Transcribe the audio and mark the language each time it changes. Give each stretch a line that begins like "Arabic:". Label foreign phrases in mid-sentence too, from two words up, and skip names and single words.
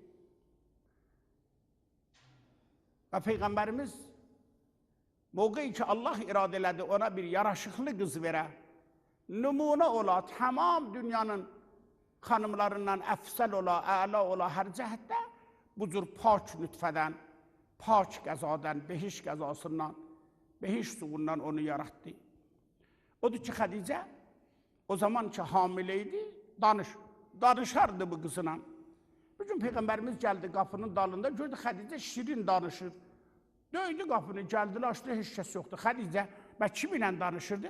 Azerbaijani: Və Peyğəmbərimiz Moqeyi ki Allah iradə elədi ona bir yaraşıqlı qız verə, nümunə ola, tamam dünyanın xanımlarından əfsəl ola, əla ola hər cəhətdə bu cür pak nütfədən, pak qəzadan, behiş qəzasından, behiş suyundan onu yarattı. Odur ki Xədicə o zaman ki hamilə idi, danışardı bu qızına. Bir gün Peyğəmbərimiz gəldi qapının dalında, gördü Xədicə şirin danışır. Döydü qapını, gəldilər, açdı, heç kəs yoxdur. Xədicə, mən kim ilə danışırdın?